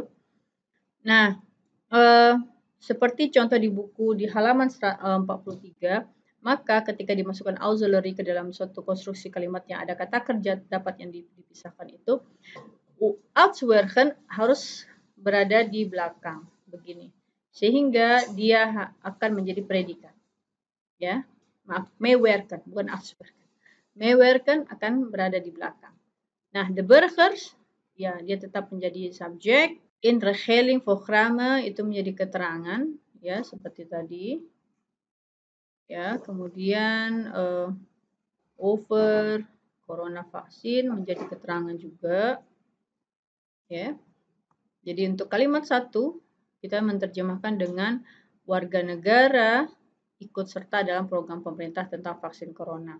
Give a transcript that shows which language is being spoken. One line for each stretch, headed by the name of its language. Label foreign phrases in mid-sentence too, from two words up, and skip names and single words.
Indonesian: Nah, seperti contoh di buku di halaman 43, maka ketika dimasukkan auxiliary ke dalam suatu konstruksi kalimat yang ada kata kerja dapat yang dipisahkan itu, auswerken harus berada di belakang begini, sehingga dia akan menjadi predikat. Ya, maaf, meewerken bukan auswerken. Meewerken akan berada di belakang. Nah,
Dutch: de burgers
Indonesian: ya dia tetap menjadi subjek.
Dutch: In regeling programme
Indonesian: itu menjadi keterangan ya seperti tadi. Ya, kemudian
Dutch: over corona vaksin
Indonesian: menjadi keterangan juga. Ya. Jadi untuk kalimat 1 kita menerjemahkan dengan warga negara ikut serta dalam program pemerintah tentang vaksin corona.